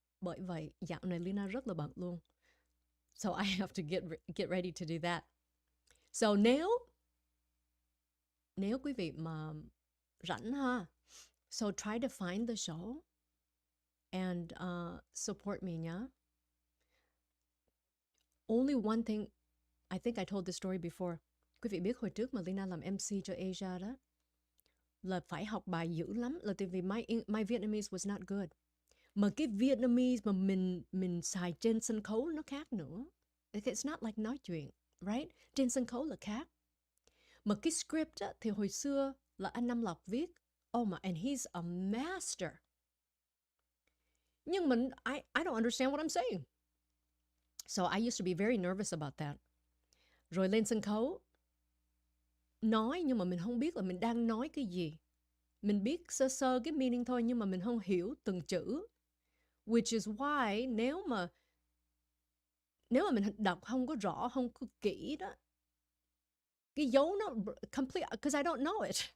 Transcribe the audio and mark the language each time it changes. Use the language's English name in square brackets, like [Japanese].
[Vietnamese] Bởi vậy dạo này Leyna rất là bận luôn. [English] So I have to get ready to do that. So [Vietnamese] nếu quý vị mà rảnh ha, [English] so try to find the show and support me [Vietnamese] nhá. [English] Only one thing, I think I told this story before. [Vietnamese] Quý vị biết hồi trước mà Leyna làm MC cho Asia đó, là phải học bài dữ lắm, là tại vì [English] my Vietnamese was not good. [Vietnamese] Mà cái Vietnamese mà mình xài trên sân khấu nó khác nữa. [English] It's not like [Vietnamese] nói chuyện, [English] right? [Vietnamese] Trên sân khấu là khác. Mà cái script á, thì hồi xưa là anh Năm Lộc viết. [English] Oh my, and he's a master. [Vietnamese] Nhưng mà [English] I don't understand what I'm saying. So I used to be very nervous about that. [Vietnamese] Rồi lên sân khấu, nói nhưng mà mình không biết là mình đang nói cái gì. Mình biết sơ sơ cái meaning thôi, nhưng mà mình không hiểu từng chữ. [English] Which is why [Vietnamese] nếu mà mình đọc không có rõ, không có kỹ đó, cái dấu nó complete, [English] because I don't know it.